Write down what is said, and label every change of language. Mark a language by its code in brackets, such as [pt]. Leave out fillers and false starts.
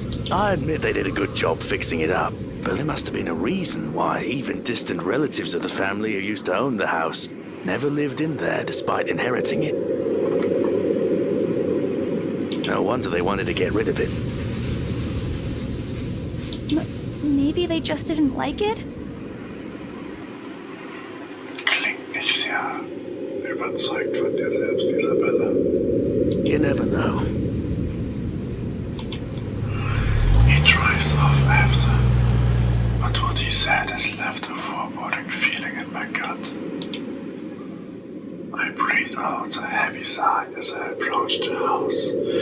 [en] I admit they did a good job fixing it up, but there must have been a reason why even distant relatives of the family who used to own the house never lived in there despite inheriting it. No wonder they wanted to get rid of it. Maybe they just didn't like it? [de] Klingt nicht sehr überzeugt von dir selbst, Isabella. [en] You never know. He drives off after, but what he said has left a foreboding feeling in my gut. I breathe out a heavy sigh as I approach the house.